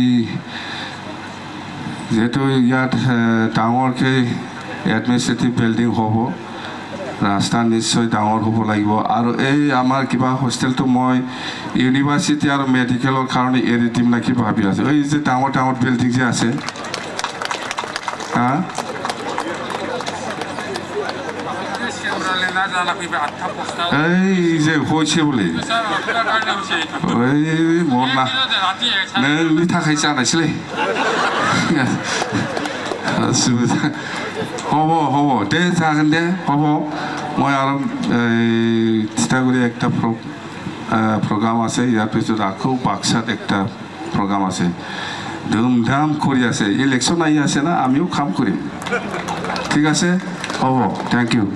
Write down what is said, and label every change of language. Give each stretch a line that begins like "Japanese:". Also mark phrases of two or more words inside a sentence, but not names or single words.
Assamese: যিহেতু ইয়াত ডাঙৰকৈ এডমিনিষ্ট্ৰেটিভ বিল্ডিং হ'ব ৰাস্তা নিশ্চয় ডাঙৰ হ'ব লাগিব আৰু এই আমাৰ কিবা হোষ্টেলটো মই ইউনিভাৰ্চিটি আৰু মেডিকেলৰ কাৰণে এৰি দিম নেকি ভাবি আছোঁ এই যে ডাঙৰ বিল্ডিং যে আছে এই যে হৈছে বুলি মোৰ না
Bodo: नोंनि थाखाय जानायसैलै
Assamese: হ'ব
Bodo: दे जागोन दे
Assamese: হ'ব মই আৰু তিতাগুৰি একটা প্ৰগ্ৰাম আছে ইয়াৰ পিছত আকৌ বাক্সাত একটা প্ৰগ্ৰাম আছে ধুমধাম কৰি আছে ইলেকশ্যন আহি আছে না আমিও কাম কৰিম ঠিক আছে হ'ব
English: thank you